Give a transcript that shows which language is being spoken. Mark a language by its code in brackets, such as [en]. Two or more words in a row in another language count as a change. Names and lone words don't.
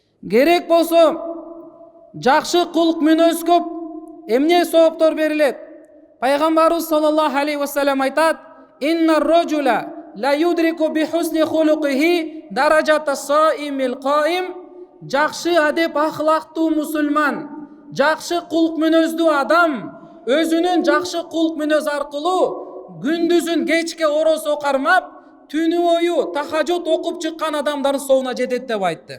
[ky] Керек болсо жакшы кулк мүнөз көп эмне сооптор берилет? [ar] Пайгамбарыбыз صلى الله عليه وسلم айтат: "إن الرجل ليدرك بحسن خلقه درجة الصائم القائم." [ky] Жакшы адеп ахлактуу мусулман, жакшы кулк мүнөздүү адам өзүнүн жакшы кулк мүнөз аркылуу күндүзүн кечке оросо кармап, түнү бою тахажжуд окуп чыккан адамдардын соуна жетет деп айтты.